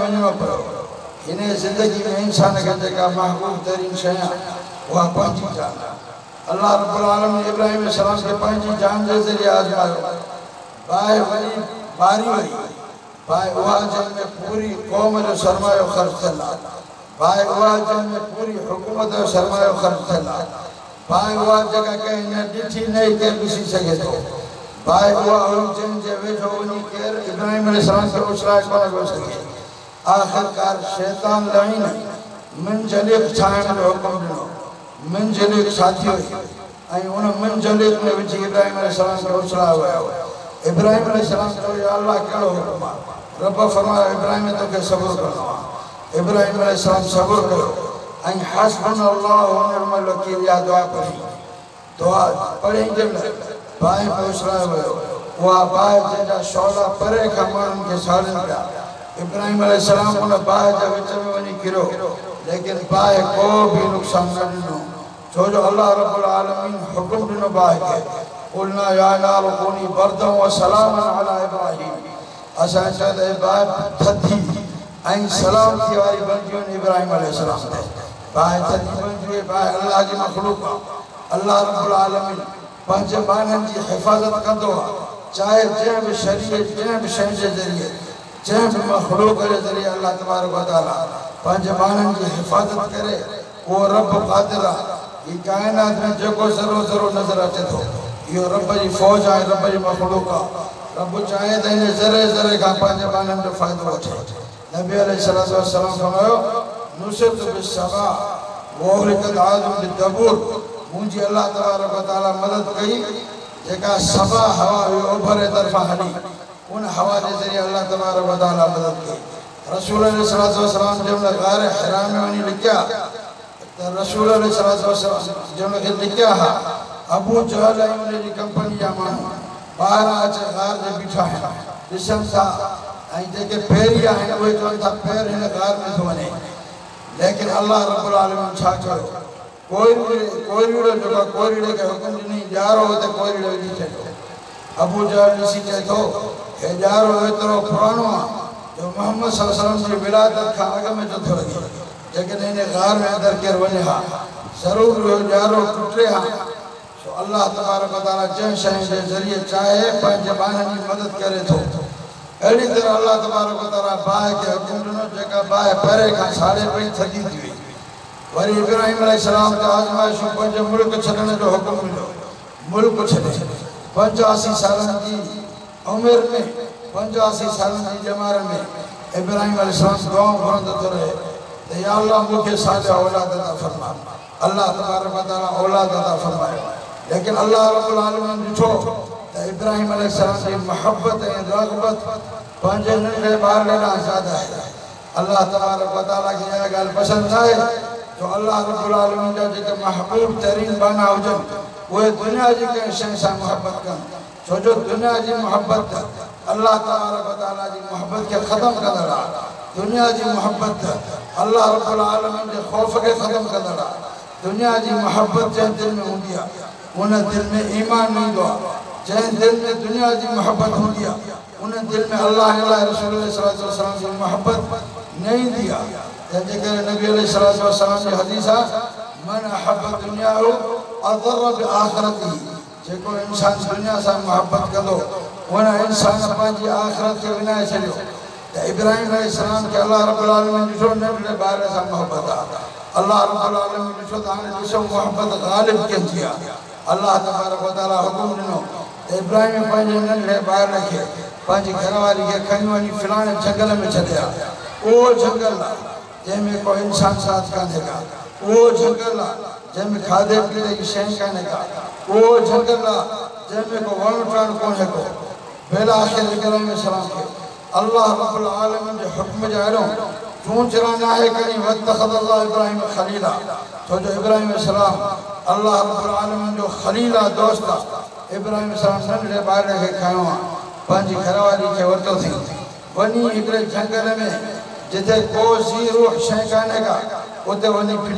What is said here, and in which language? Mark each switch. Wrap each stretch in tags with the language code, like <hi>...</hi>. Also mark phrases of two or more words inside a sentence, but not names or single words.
<sd>वञिणो पियो हिन ज़िंदगी में इंसान खे जेका महबूब तरीन शइ आहे उहा पंहिंजी जान आहे अल्लाह रब्बुल आलमीन इब्राहिम अलैहिस्सलाम खे पंहिंजी जान जे ज़रिए आज़मायो बाहि वरी बारी वई बाहि उहा जंहिंमें पूरी क़ौम जो सरमायो ख़र्च थियलु आहे बाहि उहा जंहिंमें पूरी हुकूमत जो सरमायो ख़र्च थियलु आहे बाहि उहा जॻह कंहिं न ॾिठी न ई केरु ॾिसी सघे थो भाई हुआ उन जे वेठो वनी केर इब्राहिम अलैहिस्सलाम के उसराए कोन हो सके आखिरकार शैतान लाइन मंजलिक ठाहिण जो हुकुम ॾिनो मंजलिक साथी ऐं उन मंजलिक में विझी इब्राहिम अलैहिस्सलाम के उसराए वियो इब्राहिम अलैहिस्सलाम चयो या अल्लाह कहिड़ो हुकुम आहे रब फरमायो इब्राहिम तोखे सब्र करणो आहे इब्राहिम अलैहिस्सलाम सब्र कयो ऐं</sd> <ar>حسبنا الله ونعم الوكيل</ar> <sd>या दुआ पढ़ी दुआ पढ़ी जंहिंमहिल बाहि में उसराए वियो उहा बाहि जंहिंजा शौला परे खां माण्हुनि खे साड़नि पिया इब्राहिम अलैहिस्सलाम उन बाहि जे विच में वञी किरियो लेकिन बाहि को बि नुक़सान न ॾिनो छो जो अल्लाह रब्बुल आलमीन हुकुम ॾिनो बाहि खे</sd> <ar>قلنا يا نار كوني بردا وسلاما على إبراهيم</ar> <sd>असां चयो त बाहि थधी ऐं सलामती वारी बणिजी वञे इब्राहिम अलैहिस्सलाम ते बाहि थधी बणिजी वई बाहि अल्लाह जी मख़लूक़ आहे अल्लाह रब्बुल आलमीन पंहिंजे बाननि जी हिफ़ाज़त कंदो आहे चाहे जंहिं बि शरीर जंहिं बि शइ जे ज़रिए जंहिं बि मख़लूक़ जे ज़रिए अल्लाह तबारक व तआला पंहिंजे बाननि जी हिफ़ाज़त करे उहो रब क़ादिर आहे हीअ काइनात में जेको ज़रो ज़रो नज़र अचे थो इहो रब जी फ़ौज आहे रब जी मख़लूक़ आहे रब चाहे त हिन ज़रे ज़रे खां पंहिंजे बाननि जो फ़ाइदो वठे नबी अलैहिस्सलातु वस्सलाम फरमायो</sd> <ar>نصرت بالصبا وأهلكت عاد بالدبور</ar> <sd>मुंहिंजी अल्लाह तबारक व तआला मदद कई जेका सबा हवा हुई ओभर जे तरफ़ां हली उन हवा जे ज़रिए अल्लाह तबारक व तआला मदद कई रसूल अलैहिस्सलातु वस्सलाम जंहिंमहिल ग़ार हिरा में वञी लिकिया त रसूल अलैहिस्सलातु वस्सलाम जंहिंमहिल लिकिया हा अबू जहल ऐं उन जी कंपनी जा माण्हू ॿाहिरां अची ग़ार जे बीठा आहिनि ॾिसनि था ऐं जेके पहिरीं आहिनि उहे चवनि था पैर हिन ग़ार में थो वञे लेकिन अल्लाह रब्बुल आलमीन छा कयो कोयरीड़ो जेको कोयरीड़े खे हुकुम ॾिनी ॼारो हुते कोयरीड़ो विझी छॾियो अबू जहल ॾिसी चए थो हे ॼारो एतिरो पुराणो आहे जो मोहम्मद सल्लल्लाहु अलैहि वसल्लम जी विलादत खां अॻु में नथो लॻे जेकॾहिं हिन ग़ार में अंदरि केरु वञे हा ज़रूरु इहो ॼारो टुटे हा छो अल्लाह तबारक व तआला जंहिं शइ जे ज़रिए चाहे पंहिंजे ॿारनि जी मदद करे थो अहिड़ी तरह अल्लाह तबारक व तआला बाहि खे हुकुम ॾिनो जेका बाहि परे खां साड़े पई थधी थी वई वरी इब्राहिम अलैहिस्सलाम ते आज़माइशूं पंहिंजो मुल्क छॾण जो हुकुम मिलियो मुल्क छॾे 85 सालनि जी उमिरि में 85 सालनि जी ॼमार में इब्राहिम अलैहिस्सलाम दुआऊं घुरंदो थो रहे त या अल्लाह मूंखे सालिह औलाद अता फरमा अल्लाह तबारक व तआला औलाद अता फरमायो लेकिन अल्लाह रब्बुल आलमीन ॾिठो त इब्राहिम अलैहिस्सलाम जी मोहब्बत ऐं रग़बत पंहिंजे नंढे ॿार ॾांहुं ज़्यादा आहे अल्लाह तबारक व तआला खे इहा ॻाल्हि पसंदि न आहे जो अल्लाह रब्बुल आलमीन जा जेके महबूब तरीन बाना हुजनि उहे दुनिया जी कंहिं शइ सां मोहब्बत कनि छो जो दुनिया जी मोहब्बत अल्लाह तबारक व तआला जी मोहब्बत खे ख़तमु कंदड़ आहे दुनिया जी मोहब्बत अल्लाह रब्बुल आलमीन जे ख़ौफ़ खे ख़तमु कंदड़ आहे दुनिया जी मोहब्बत जंहिं दिलि में हूंदी आहे उन दिलि में ईमान न ईंदो आहे जंहिं दिलि में दुनिया जी मोहब्बत हूंदी आहे उन दिलि में अल्लाह रसूल सल्लल्लाहु अलैहि वसल्लम जी मोहब्बत न ईंदी आहे जंहिंजे करे नबी सल्लल्लाहु अलैहि वसल्लम जी हदीस आहे</sd> <ar>من أحب دنياه أضر بآخرته</ar> <sd>जेको इंसान दुनिया सां मोहब्बत कंदो उन इंसान पंहिंजी आख़िरत खे विञाए छॾियो त इब्राहिम अलैहिस्सलाम खे अल्लाह रब्बुल आलमीन ॾिठो नंढड़े ॿार सां मोहब्बत आहे अल्लाह रब्बुल आलमीन ॾिठो त हाणे ॾिसो मोहब्बत ग़ालिब कंदी आहे अल्लाह तबारक व तआला हुकुम ॾिनो त इब्राहिम पंहिंजे नंढड़े ॿार खे पंहिंजी घरवारी खे खणी वञी फिलाणे झंगल में छॾिया उहो झंगल आहे जंहिंमें को इंसान साथ कान्हे का उहो झंगल आहे जंहिंमें खाधे पीते जी शइ कान्हे का उहो झंगल आहे जंहिंमें को वण टिण कोन्हे को बेला आख़िर इब्राहिम अलैहिस्सलाम खे अल्लाह रब्बुल आलमीन जे हुक्म जा अहिड़ो चूंचरा नाहे करी</sd> <ar>واتخذ الله إبراهيم خليلا</ar> <sd>छो जो इब्राहिम अलैहिस्सलाम अल्लाह रब्बुल आलमीन जो ख़लील आहे दोस्त आहे इब्राहिम अलैहिस्सलाम नंढड़े ॿार खे खयो आहे पंहिंजी घरवारी खे वरितो अथई वञी हिकिड़े झंगल में जिथे को ज़ी रूह शइ कान्हे का उते वञी</sd>